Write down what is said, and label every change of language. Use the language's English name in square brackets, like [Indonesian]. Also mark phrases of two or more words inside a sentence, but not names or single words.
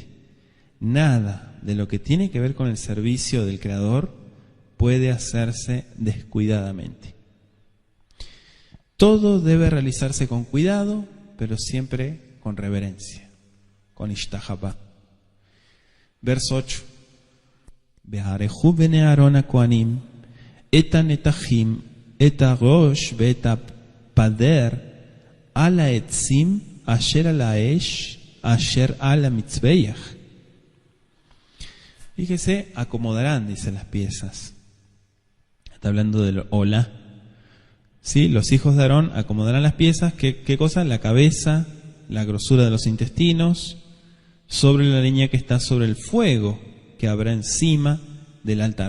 [Spanish] Nada de lo que tiene que ver con el servicio del Creador puede hacerse descuidadamente. Todo debe realizarse con cuidado, pero siempre con reverencia, con ishtahaba. Verso 8. [Hebrew] וערכו בני אהרן הכהנים את הנתחים את הראש ואת הפדר על העצים אשר על האש אשר על המזבח. [Spanish] Fíjese, acomodarán, dicen las piezas. Está hablando del hola. ¿Sí? Los hijos de Aarón acomodarán las piezas. ¿Qué cosa? La cabeza, la grosura de los intestinos, sobre la leña que está sobre el fuego que habrá encima del altar.